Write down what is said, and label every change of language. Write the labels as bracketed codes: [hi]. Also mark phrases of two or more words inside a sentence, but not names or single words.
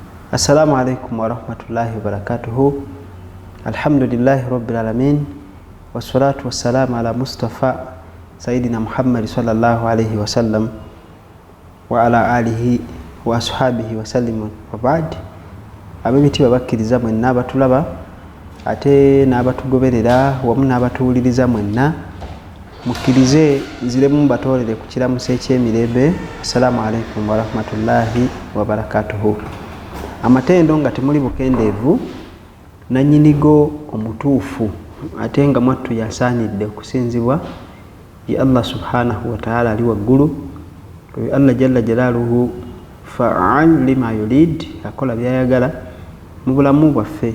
[ar] السلام عليكم ورحمة الله وبركاته الحمد لله رب العالمين. والصلاة والسلام على المصطفى سيدنا محمد صلى الله عليه وسلم وعلى آله وأصحابه وسلم وبعد. [lg] Abebiti babakkiriza mwenna abatulaba ate n'abatugoberera wamu n'abatuwuliriza mwenna mukkirize nziremu mbatolere ku kiramuso eky'emirembe. [ar] السلام عليكم ورحمة الله وبركاته. [lg] Amatendo nga temuli bukendeevu nannyinigo omutuufu ate nga mwattu yasaanidde okusinzibwa ye Allah [ar] سبحانه وتعالى [lg] ali waggulu. [ar] الله جل جلاله فعال لما يريد, [lg] akola byayagala mu bulamu bwaffe.